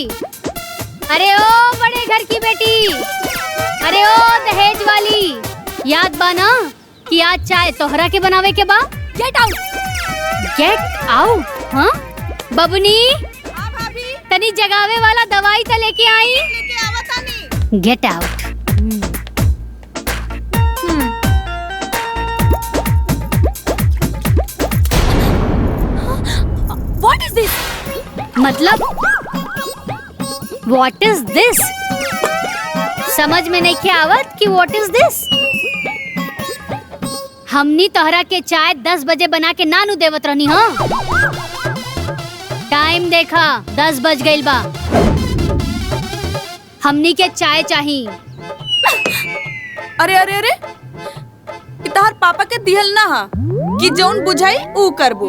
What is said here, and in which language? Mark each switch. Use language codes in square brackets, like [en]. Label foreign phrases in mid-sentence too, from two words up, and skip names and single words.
[bho] अरे ओ बड़े घर की बेटी, अरे ओ दहेज वाली, याद बा ना कि आज चाय तोहरा के बनावे के बा। [en] Get out, get out. [bho] हाँ बबनी, तनी जगावे वाला दवाई तो लेके आई। [en] Get out. What is this? मतलब what is this? [bho] समझ में नहीं के आवत कि [en] what is this? [bho] हमनी तोहरा के चाय 10 बजे बना के नानू देवत रहनी। हाँ टाइम देखा 10 बज गइल बा। हमनी के चाय चाहिए। अरे अरे अरे इतार पापा के दिहल ना हा कि जौन बुझाई ऊ करबू।